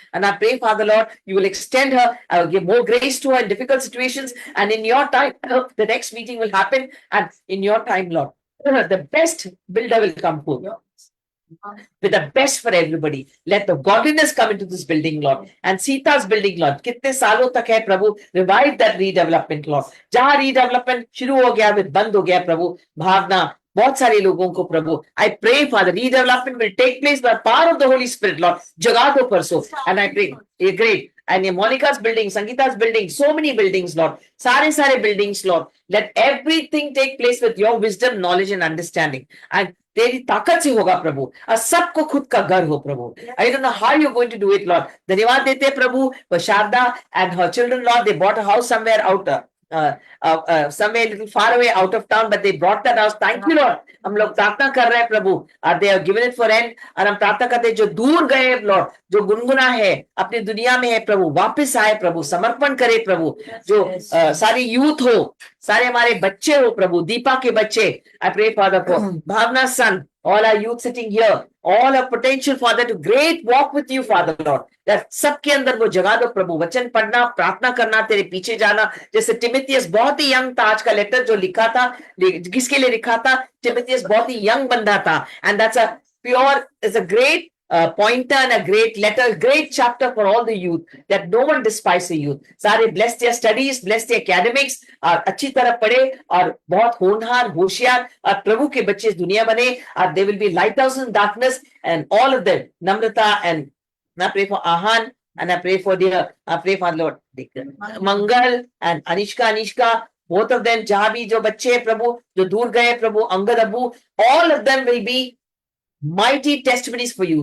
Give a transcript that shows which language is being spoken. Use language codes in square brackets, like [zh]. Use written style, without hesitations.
[en] And I pray, Father Lord, you will extend her, give more grace to her in difficult situations. And in your time, the next meeting will happen. And in your time, Lord, the best builder will come forth. with the best for everybody. Let the godliness come into this building, Lord. And Sita's building, Lord. [hi] कितने सालों तक है प्रभु, [en] revive that redevelopment, Lord. [hi] जहां redevelopment शुरू हो गया, फिर बंद हो गया प्रभु, भावना बहुत सारे लोगों को प्रभु. [en] I pray, Father, redevelopment will take place by the power of the Holy Spirit, Lord. [hi] जगा दो परसों. [en] And I pray, great. And Monica's building, Sangeeta's building, so many buildings, Lord. सारे buildings, Lord. Let everything take place with your wisdom, knowledge and understanding. [hi] And तेरी ताकत से होगा प्रभु, और सबको खुद का घर हो प्रभु. [en] I don't know how you're going to do it, Lord. [hi] धन्यवाद देते हैं प्रभु [en] for Sharda and her children, Lord. They bought a house somewhere out, somewhere a little far away out of town, but they brought that house. Thank you, Lord. [hi] हम लोग प्रार्थना कर रहे हैं प्रभु, और [en] they have given it for rent. [hi] और हम प्रार्थना करते हैं जो दूर गए Lord, जो गुनगुना है अपनी दुनिया में है प्रभु, वापस आए प्रभु, समर्पण करे प्रभु. जो सारी यूथ हो, सारे हमारे बच्चे हो प्रभु, दीपा के बच्चे. [en] I pray, Father, for Bhavna's son, all our youth sitting here, all have potential, Father, to great walk with you, Father, Lord. [hi] That सबके अंदर वो जगा दो प्रभु, वचन पढ़ना, प्रार्थना करना, तेरे पीछे जाना. जैसे टिमोथियस बहुत ही यंग था, आज का लेटर जो लिखा था, किसके लिए लिखा था? टिमोथियस बहुत ही यंग बंदा था. [en] And that's a pure, is a great pointer and a great letter, great chapter for all the youth, that no one despise the youth. [hi] सारे [en] bless their studies, bless their academics, [hi] और अच्छी तरह पढ़े और बहुत होनहार, होशियार और प्रभु के बच्चे इस दुनिया बने. [en] और they will be lighthouse in darkness, and all of them, Namrata, and I pray for Ahan, and I pray for dear, I pray for Lord Mangal and Anishka, both of them, [hi] जहां भी जो बच्चे हैं प्रभु, जो दूर गए प्रभु, [en] अंगद अबू, all of them will be mighty testimonies for you.